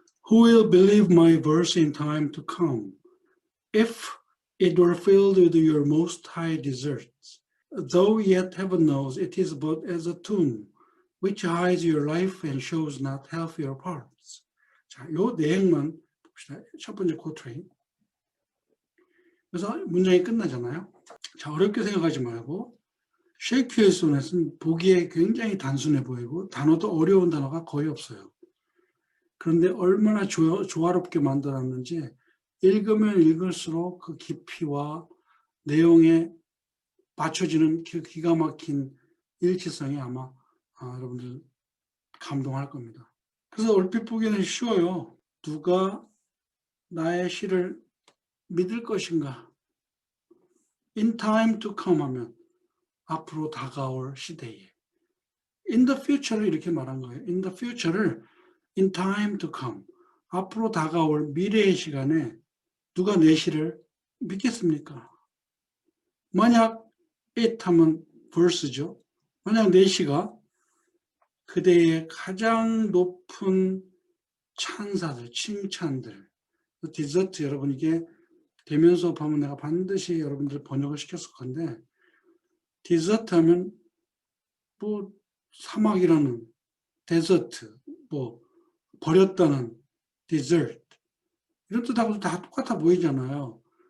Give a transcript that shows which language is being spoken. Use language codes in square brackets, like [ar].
[en] Who will believe my verse in time to come? If it were filled with your most high deserts, though yet heaven knows it is but as a tomb, which hides your life and shows not half your parts. [ko] 자, 요 내용만 봅시다. 첫 번째 코트레인. 그래서 문장이 끝나잖아요. 자, 어렵게 생각하지 말고 셰익스피어의 소넷은 보기에 굉장히 단순해 보이고 단어도 어려운 단어가 거의 없어요. 그런데 얼마나 조화롭게 만들었는지 읽으면 읽을수록 그 깊이와 내용에 맞춰지는 기가 막힌 일치성이 아마 여러분들 감동할 겁니다. 그래서 얼핏 보기에는 쉬워요. 누가 나의 시를 믿을 것인가? In time to come 하면 앞으로 다가올 시대에 in the future 를 이렇게 말한 거예요. in the future 를 in time to come. 앞으로 다가올 미래의 시간에 누가 내시를 믿겠습니까? 만약 it 하면 verse죠. 만약 내시가 그대의 가장 높은 찬사들, 칭찬들, 디저트 여러분 이게 대면 수업하면 내가 반드시 여러분들 번역을 시켰을 건데 디저트 하면 뭐 사막이라는 데저트, 뭐 버렸다는 디저트 이런 뜻하고도 다 똑같아 보이잖아요.